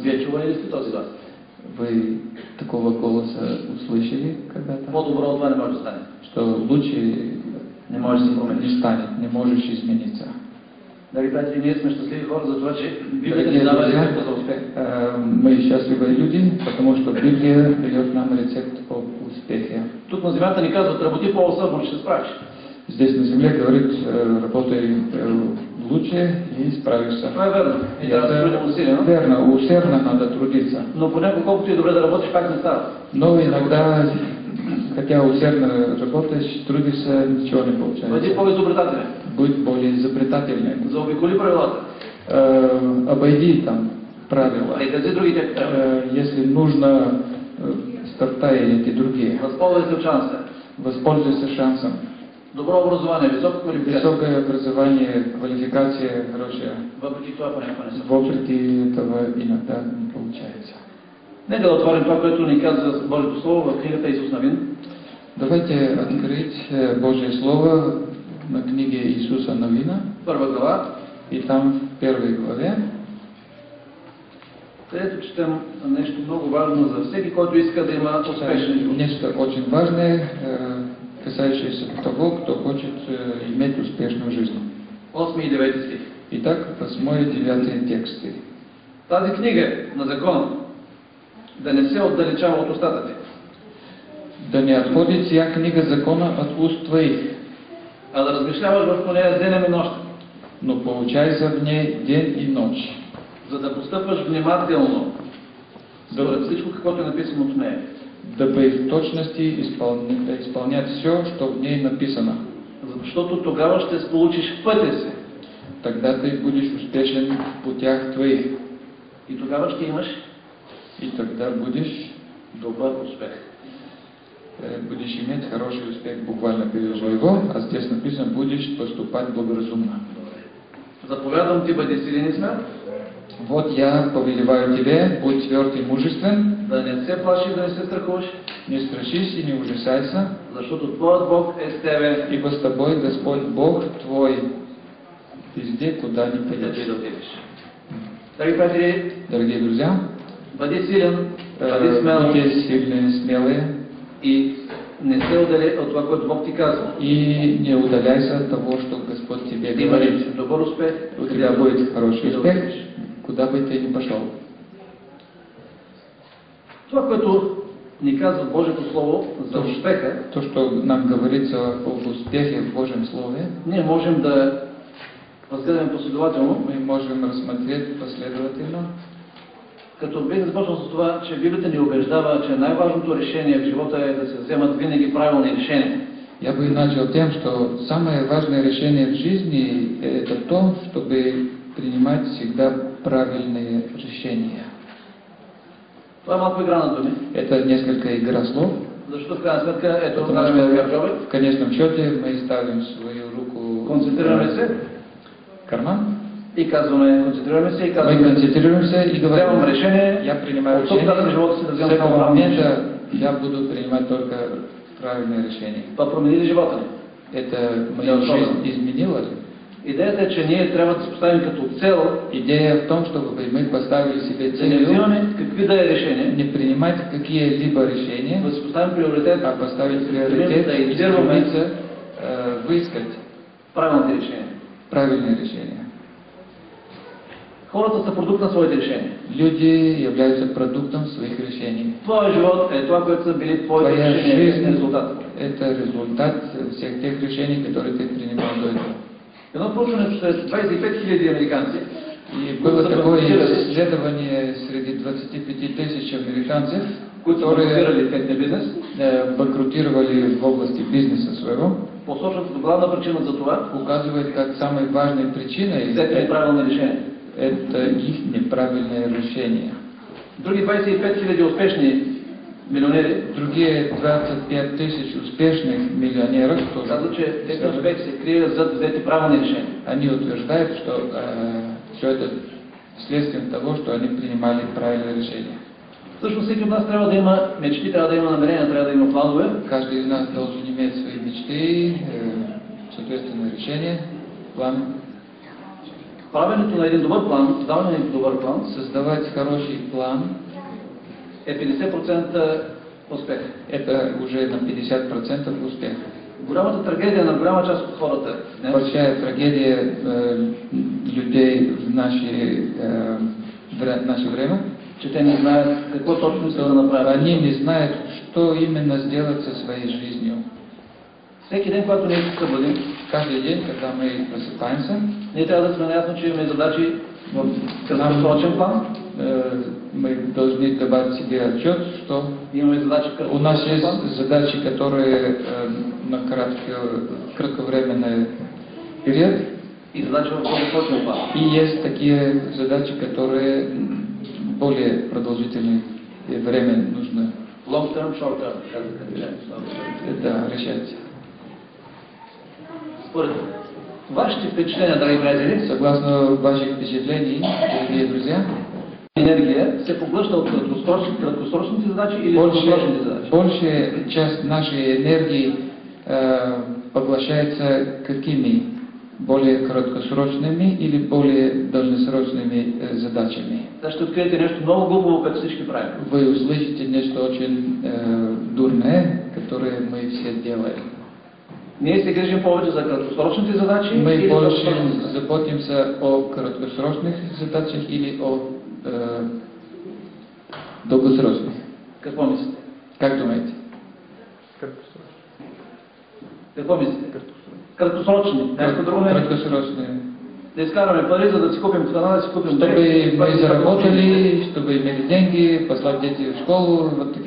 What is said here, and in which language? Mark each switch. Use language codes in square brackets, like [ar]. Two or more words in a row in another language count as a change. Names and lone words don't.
[bg] Вие чували ли сте този глас? [ru] Вы такого голоса услышали когда-то? [bg] По-добро от това не може да стане. [ru] Что лучше [bg] Не може да се промени. [ru] не станет, не можешь измениться. [bg] Драги приятели, ние сме щастливи хора за това, че Библията [ru] Дорогие [bg] ни дава [ru] друзья, [bg] рецепта за успех. [ru] мы счастливые люди, потому что Библия дает нам рецепт об успехе. [bg] Тук на земята ни казват, работи по-усърдно, ще се справиш. [ru] Здесь на земле говорит: работай лучше и справишься. [bg] Това е верно. И [ru] И [bg] трябва да се трудим [ru] это [bg] усилено. [ru] верно, усердно надо трудиться. [bg] Но понякога, колкото и добре да работиш, пак не става. [ru] Но иногда, хотя усердно работаешь, трудишься, ничего не [bg] Бъди [ru] получается. [bg] по-изобретателен. [ru] Будь более изобретательным. [bg] Заобиколи правилата. [ru] Обойди там правила. [bg] Прегази другите, ако трябва. [ru] Если нужно, стартай эти другие. [bg] Възползвай се от шанса. [ru] Воспользуйся шансом. [bg] Добро образование, висока квалификация. [ru] Высокое образование, квалификация хорошая. [bg] Въпреки това понякога не се. [ru] Вопреки этого иногда не получается. [bg] Нека да отворим това, което ни казва Божието Слово в книгата Исус Навин. [ru] Давайте открыть Божье Слово на книге Иисуса Навина, [bg] Първа глава, [ru] и там в первой главе, [bg] където четем нещо много важно за всеки, който иска да има успешен живот. [ru] нечто очень важное, касающееся того, кто хочет иметь успешную жизнь. [bg] 8 и 9 стих. [ru] Итак, 8 и 9 тексты. [bg] Тази книга на закона да не се отдалечава от устата ти, [ru] Да не отходит сия книга закона от уст твоих, [bg] а да размишляваш върху нея денем и нощ, [ru] но получайся в ней день и ночь, [bg] за да постъпваш внимателно според всичко, каквото е написано в нея. [ru] дабы в точности исполнять все, что в ней написано. [bg] Защото тогава ще сполучиш пътя си [ru] Тогда ты будешь успешен в путях твоих, [bg] и тогава ще имаш [ru] и тогда будешь [bg] добър успех. [ru] будешь иметь хороший успех, буквально перевожу его, а здесь написано: будешь поступать благоразумно. [bg] Заповядам ти, бъди силен и смел, [ru] Вот я повелеваю тебе: будь тверд и мужествен, [bg] да не се плашиш, да не се страхуваш, [ru] не страшись и не ужасайся, [bg] защото Твоят Бог е с тебе, [ru] ибо с тобой Господь Бог твой везде, куда ни [bg] където и [ru] пойдешь. [bg] да отидеш. Драги приятели, [ru] Дорогие друзья, [bg] бъди силен, бъди смел [ru] будьте сильные, смелые [bg] и не се отдели от това, което Бог ти казва. [ru] и не удаляйся от того, что Господь тебе [bg] Ти имаш [ru] говорит. [bg] добър успех, [ru] У тебя будет хороший [bg] да [ru] успех, [bg] отидеш. [ru] куда бы ты ни пошел. [bg] Това, което ни казва Божието Слово за успеха, [ru] То, что нам говорится об успехе в Божьем Слове, [bg] ние можем да разгледаме последователно, [ru] мы можем рассмотреть последовательно. [bg] като бих започнал с това, че Библията ни убеждава, че най-важното решение в живота е да се вземат винаги правилни решения. [ru] Я бы начал тем, что самое важное решение в жизни – это то, чтобы принимать всегда правильные решения. [bg] Това е малко игра на думи, [ru] Это несколько игра слов, [bg] защото в крайна сметка ето [ru] потому [bg] ставаме [ru] что [bg] гардеробът, [ru] в конечном счете мы ставим свою руку [bg] концентрираме се [ru] в карман, [bg] и казваме, концентрираме се и [ru] мы [bg] казваме, [ru] концентрируемся и [bg] вземам [ru] говорим: [bg] решение, [ru] я принимаю [bg] от тук нататък в [ru] решение, [bg] живота си да [ru] с [bg] вземам [ru] этого [bg] само правилни решения. [ru] момента я буду принимать только правильное решение. [bg] Това промени ли живота ни? [ru] Это мою жизнь изменило ли? [bg] Идеята е, че ние трябва да се поставим като цел [ru] Идея в том, чтобы мы поставили себе [bg] да не [ru] целью [bg] взимаме какви да е решения, [ru] не принимать какие-либо решения, [bg] да си поставим приоритет, [ru] а поставить приоритет [bg] да [ru] и [bg] издирваме [ru] стремиться выискать [bg] правилните решения. [ru] правильные решения. [bg] Хората са продукт на своите решения. [ru] Люди являются продуктом своих решений. [bg] Твоя живот е това, което са били твоите [ru] Твоя [bg] решения, [ru] жизнь [bg] резултат. [ru] – это результат всех тех решений, которые ты принимал до этого. [bg] Едно проучване сред 25 000 американци, [ru] И было такое исследование среди 25 тысяч американцев, [bg] които са [ru] которые [bg] банкирали техния бизнес, [ru] банкротировали в области бизнеса своего, [bg] посочват като главна причина за това [ru] указывает как самой важной причиной [bg] взети неправилни решения. [ru] это их неправильное решение. [bg] Други 25 000 успешни милионери [ru] Другие 25 тысяч успешных миллионеров тоже [bg] казват, че техният успех се крие зад взети правилни решения. [ru] они утверждают, что все это следствием того, что они принимали правильные решения. [bg] Всъщност всеки от нас трябва да има мечти, трябва да има намерения, трябва да има планове. [ru] Каждый из нас должен иметь свои мечты, соответственно, решения, планы. [bg] Правенето на един добър план, създаване на един добър план [ru] Создавать хороший план [bg] е 50% успех. [ru] это уже на 50% успех. [bg] Голямата трагедия на голяма част от хората днес [ru] Большая трагедия людей в наше время, [bg] че те не знаят какво точно искат да направят. [ru] они не знают, что именно сделать со своей жизнью. [bg] Всеки ден, когато ние се събудим, [ru] Каждый день, когда мы просыпаемся, [bg] ние трябва да сме наясно, че имаме задачи в краткосрочен план, [ru] мы должны давать себе отчет, что [bg] имаме задачи в [ru] у нас [bg] краткосрочен [ru] есть [bg] план [ru] задачи, которые на кратковременный период, [bg] и задачи в дългосрочен план. [ru] и есть такие задачи, которые более продолжительное время нужно [en] Long term, short term, [bg] казаха англичани. [ru] решать. [bg] Според вашите впечатления, драги приятели, [ru] Согласно ваших впечатлений, дорогие друзья, [bg] енергия се поглъща от краткосрочните задачи или дългосрочните задачи? [ru] большая часть нашей энергии поглощается какими? Более краткосрочными или более дългосрочными задачами? [bg] Сега ще откриете нещо много глупаво, като всички правим. [ru] Вы услышите нечто очень дурное, которое мы все делаем. [bg] Ние се грижим повече за краткосрочните задачи [ru] Мы [bg] или за [ru] больше [bg] дългосрочните задачи? [ru] заботимся о краткосрочных задачах или о долгосрочных. [bg] Какво мислите? [ru] Как думаете? [bg] Какво мислите? Краткосрочни. Някакво друго не. [ru] Краткосрочные. [bg] Да изкараме пари, за да си купим храна, да си купим [ru] Чтобы мы заработали, чтобы имели деньги, послать детей в школу, вот такие.